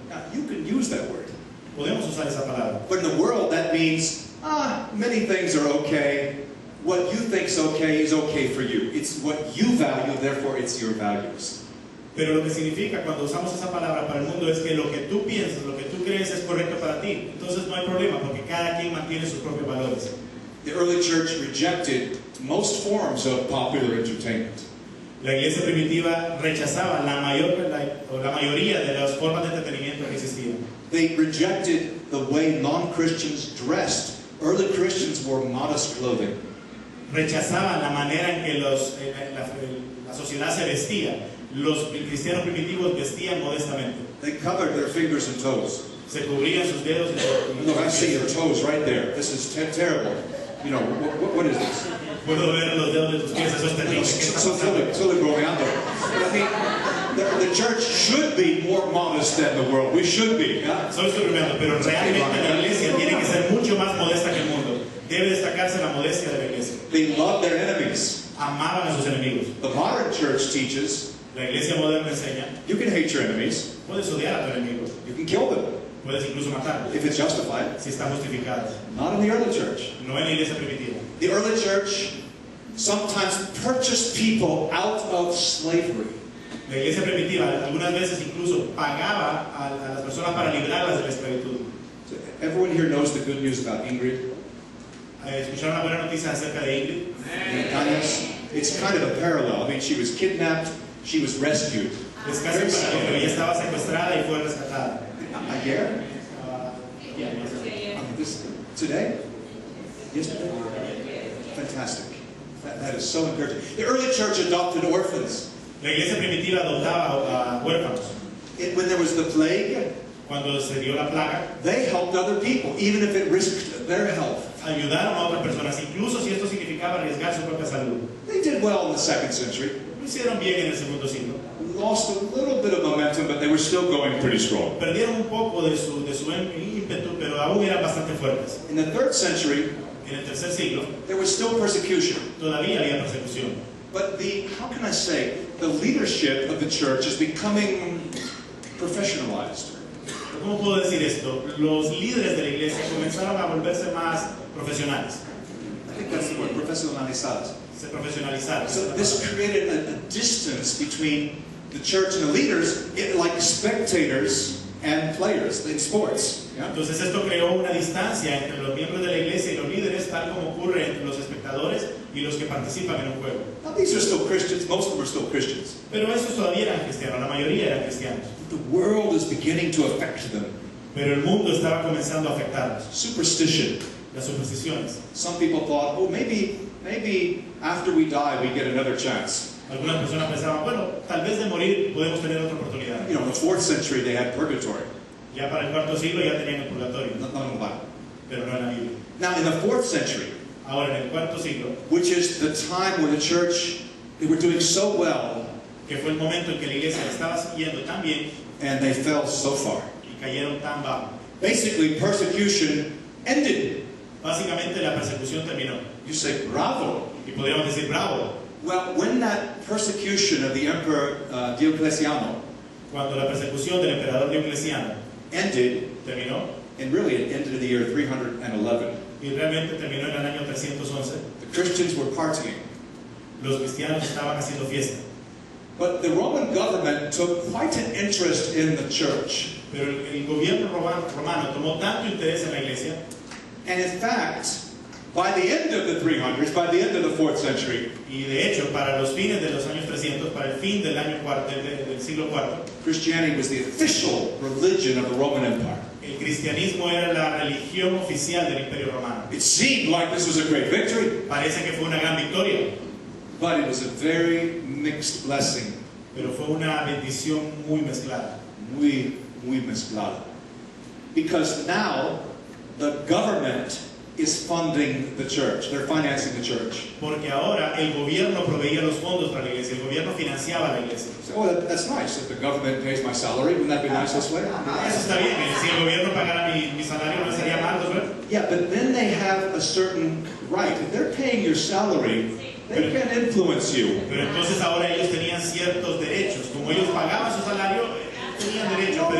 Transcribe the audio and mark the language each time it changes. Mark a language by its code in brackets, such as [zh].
[en] Now, you can use that word. [es] Podemos usar esa palabra. [en] But in the world, that means, many things are okay. What you think's okay is okay for you. It's what you value, therefore it's your values. [es] Pero lo que significa cuando usamos esa palabra para el mundo es que lo que tú piensas, lo que tú crees es correcto para ti. Entonces no hay problema porque cada quien mantiene sus propios valores. [en] The early church rejected most forms of popular entertainment. [es] La iglesia primitiva rechazaba la mayoría de las formas de entretenimiento que existían. [en] They rejected the way non-Christians dressed. Early Christians wore modest clothing. [es] Rechazaban la manera en que la sociedad se vestía. Los cristianos primitivos vestían modestamente. [en] They covered their fingers and toes. [es] Se cubrían sus dedos y [en] Look, I see your toes right there. This is terrible. You know, what is this? [es] Puedo ver los dedos de tus pies, eso es terrible. Estoy bromeando. [en] I mean, the church should be more modest than the world. We should be. [es] Solo estoy bromeando, pero realmente la iglesia tiene que ser mucho más modesta que el mundo. Debe destacarse la modestia de la iglesia. [en] They love their enemies. [es] Amaban a sus enemigos. [en] The modern church teaches [es] La iglesia moderna enseña, [en] you can hate your enemies. [es] puedes odiar a tu enemigo, [en] You can kill them [es] puedes incluso matarlo, [en] if it's justified. [es] si está justificado. [en] Not in the early church. [es] No en la iglesia primitiva. [en] The early church sometimes purchased people out of slavery. [es] La iglesia primitiva algunas veces incluso pagaba a las personas para librarlas de la esclavitud. [en] So everyone here knows the good news about Ingrid. [es] ¿Escucharon una buena noticia acerca de Ingrid? [en] It's kind of a parallel. I mean, she was kidnapped, she was rescued. [es] Es casi paralelo, pero ella estaba secuestrada y fue rescatada. Ayer? [en] Yeah. Today? Yesterday? Fantastic. That is so encouraging. The early church adopted orphans. [es] La iglesia primitiva adoptaba a huérfanos. [en] When there was the plague, [es] Cuando se dio la plaga, [en] they helped other people, even if it risked their health. [es] ayudaron a otras personas, incluso si esto significaba arriesgar su propia salud. [en] They did well in the 2nd century. [es] Lo hicieron bien en el segundo siglo. [en] Lost a little bit of momentum, but they were still going pretty strong. [es] Perdieron un poco de su ímpetu, pero aún eran bastante fuertes. [en] In the 3rd century, [es] En el tercer siglo, [en] there was still persecution. [es] todavía había persecución. [en] But how can I say, the leadership of the church is becoming professionalized. [es] ¿Cómo puedo decir esto? Los líderes de la iglesia comenzaron a volverse más profesionales. [en] I think that's the word, profesionalizados. [es] Se profesionalizaron. [en] So this created a distance between the church and the leaders, like spectators and players in sports. Yeah? [es] Entonces esto creó una distancia entre los miembros de la iglesia y los líderes, tal como ocurre entre los espectadores y los que participan en un juego. [en] Now these are still Christians, most of them are still Christians. [es] Pero esos todavía eran cristianos, la mayoría eran cristianos. [en] The world is beginning to affect them. [es] Pero el mundo estaba comenzando a afectarlos. [en] Superstition. [es] Las supersticiones. [en] Some people thought, oh, maybe after we die we get another chance. [es] Algunas personas pensaban, bueno, tal vez de morir podemos tener otra oportunidad. [en] You know, in the 4th century they had purgatory. [es] Ya para el cuarto siglo ya tenían el purgatorio, [en] Not in the Bible. [es] pero no en la Biblia. [en] Now in the 4th century, [es] Ahora en el cuarto siglo, [en] which is the time when the church, they were doing so well, [es] que fue el momento en que la iglesia le estaba siguiendo tan bien [en] and they fell so far. [es] y cayeron tan bajo. [en] Basically, persecution ended. [es] Básicamente la persecución terminó. [en] You say, bravo. [es] Y podríamos decir, bravo. [en] Well, when that persecution of the Emperor Diocletiano [es] Cuando la persecución del emperador Diocleciano [en] ended, [es] terminó, [en] and really it ended in the year 311, [es] y realmente terminó en el año 311, [en] the Christians were partying. [es] los cristianos estaban haciendo fiesta. [en] But the Roman government took quite an interest in the church. [es] Pero el gobierno romano tomó tanto interés en la iglesia, [en] And in fact, by the end of the 300s, by the end of the 4th century, [es] y de hecho para los fines de los años 300, para el fin del año del siglo IV, [en] Christianity was the official religion of the Roman Empire. [es] el cristianismo era la religión oficial del Imperio Romano. [en] It seemed like this was a great victory, [es] Parece que fue una gran victoria, [en] but it was a very mixed blessing. [es] pero fue una bendición muy mezclada. Muy mezclada. [en] Because now the government is funding the church. They're financing the church. [es] Porque ahora el gobierno proveía los fondos para la iglesia, el gobierno financiaba la iglesia. [en] So, oh, that's nice. If the government pays my salary, wouldn't that be nice this way? [es] Eso está bien, si el gobierno pagara mi salario no sería mal, ¿no? [en] Yeah, but then they have a certain right. If they're paying your salary, they can influence you. [es] Pero entonces ahora ellos tenían ciertos derechos. Como ellos pagaban su salario, tenían derechos